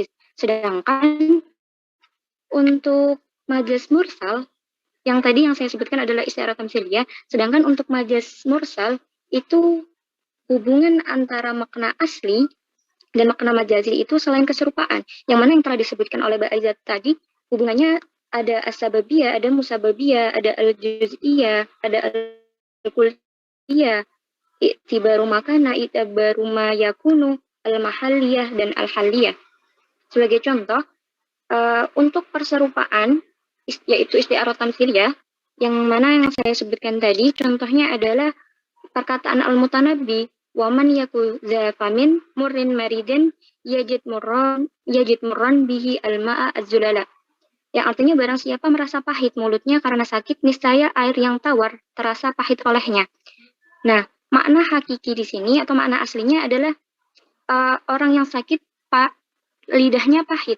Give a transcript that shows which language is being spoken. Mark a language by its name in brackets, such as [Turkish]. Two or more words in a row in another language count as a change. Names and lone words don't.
[Indonesian] Sedangkan untuk [Arabic] مجاز مرسل, [Indonesian] yang tadi yang saya sebutkan adalah [Arabic] استعارة تمثيلية, [Indonesian] sedangkan untuk [Arabic] مجاز مرسل [Indonesian] itu hubungan antara makna asli dan makna majazi itu selain keserupaan. Yang mana yang telah disebutkan oleh Mbak Aizat tadi, hubungannya ada as-sababiyah, ada musababiyah, ada al-juz'iyah, ada al-kulliyah, [Arabic] اعتبار ما كان، اعتبار ما يكون، المحلية, [Indonesian] dan al-halliyah. Sebagai contoh, untuk perserupaan, yaitu [Arabic] استعارة تمثيلية, [Indonesian] yang mana yang saya sebutkan tadi, contohnya adalah perkataan al-mutanabbi, [Arabic] ومن يك ذا فم مر مريض يجد مرا به الماء الزلالا. [Indonesian] Yang artinya barang siapa merasa pahit mulutnya karena sakit, niscaya air yang tawar terasa pahit olehnya. Nah, makna hakiki di sini atau makna aslinya adalah orang yang sakit lidahnya pahit.